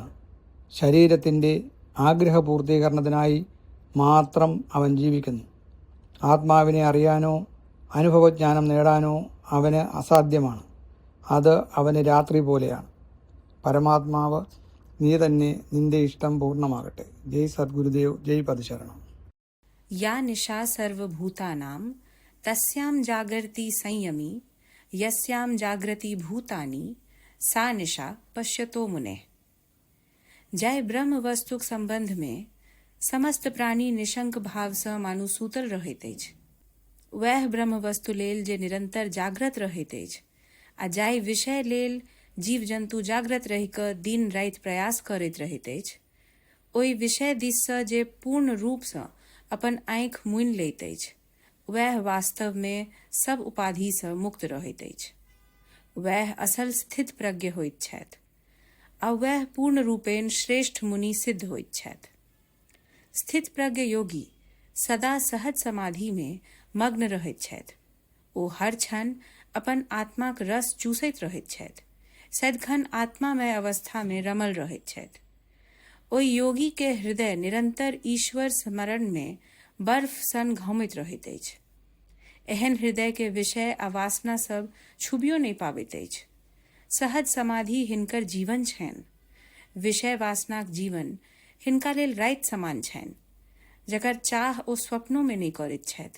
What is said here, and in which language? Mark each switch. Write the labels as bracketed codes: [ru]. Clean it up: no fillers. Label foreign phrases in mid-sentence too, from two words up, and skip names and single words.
[ml] ശരീരത്തിൻ്റെ ആഗ്രഹപൂർത്തീകരണത്തിനായി മാത്രം അവൻ ജീവിക്കുന്നു. ആത്മാവിനെ അറിയാനോ അനുഭവജ്ഞാനം നേടാനോ അവന് അസാധ്യമാണ്. അത് അവന് രാത്രി പോലെയാണ്. പരമാത്മാവ് നീ തന്നെ നിന്റെ ഇഷ്ടം പൂർണ്ണമാകട്ടെ. ജയ് സദ്ഗുരുദേവ്, ജയ് പദശരണം. [sa] या निशा सर्वभूतानां तस्यां जागर्ति संयमी यस्यां जागृति भूतानि सा निशा पश्यतो मुने। [mai] जाय ब्रह्म वस्तुक संबंध में समस्त प्राणी निशंक भाव सँ मानु सूतल रहैत अछि, वह ब्रह्म वस्तु लेल जे निरंतर जागृत रहैत अछि, आ जाय विषय लेल जीव जंतु जागृत रहि कऽ दिन राति प्रयास करैत रहैत अछि, ओहि विषय दिस सँ जे पूर्ण रूप सँ अपन आँखि मुनि लैत अछि, वह वास्तव में सब उपाधि सँ मुक्त रहैत अछि। वह असल स्थित प्रज्ञ होइत छथि, आ वह पूर्ण रूपेण श्रेष्ठ मुनि सिद्ध होइत छथि। स्थित प्रज्ञ योगी सदा सहज समाधि में मग्न रहैत छथि। ओ हर क्षण अपन आत्माक रस चूसैत रहैत छथि, सदिखन आत्मामय अवस्था में रमल रहैत छथि। ओहि योगी के हृदय निरंतर ईश्वर स्मरण में बर्फ सन घुमैत रहैत अछि। एहन हृदय के विषय आ वासना सब छुबियो नहीं पाबैत अछि। सहज समाधि हिनकर जीवन छनि। विषय वासनाक जीवन हिनका लेल राति समान छनि, जकर चाह ओ स्वप्नों में नहीं करैत छथि।